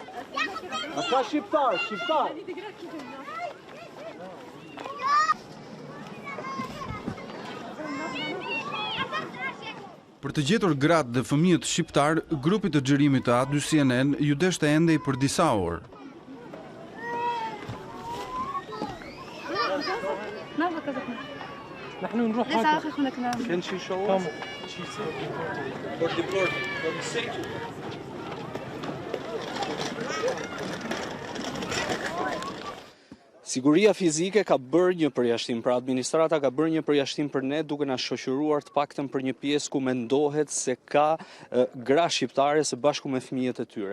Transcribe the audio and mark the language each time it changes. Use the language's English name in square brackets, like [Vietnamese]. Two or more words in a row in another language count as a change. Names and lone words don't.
[Albanian] A ka shqiptar? Për të gjetur gratë dhe fëmijët shqiptar, grupi të xhirimit të A2CNN ju deshte endej për disa orë. [Arabic] نحن نروح هكذا. [English] Can she show us? For the safety. [Albanian] Siguria fizike ka bërë një përjashtim, pra administrata ka bërë një përjashtim për ne duke na shoqëruar të paktën për një pjesë ku mendohet se ka gra shqiptare së bashku me fëmijët e tyre.